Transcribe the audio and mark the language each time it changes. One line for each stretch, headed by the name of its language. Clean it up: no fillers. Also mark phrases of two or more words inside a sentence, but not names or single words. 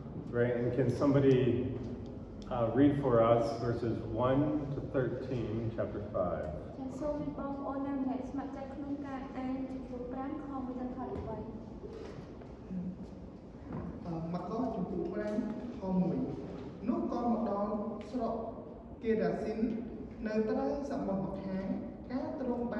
English: Right, and can somebody read for us verses 1 to 13, chapter 5?
Khmer: ចាសូមបងប្អូនណាម្នាក់ស្ម័គ្រចិត្តក្នុងការអានជំពូក5ខ1ដល់ខ13 មកដល់ជំពូក5ខ1នោះក៏មកដល់ស្រុកកេដាស៊ីននៅត្រើយសមុទ្រម្ខាងការទ្រង់បាន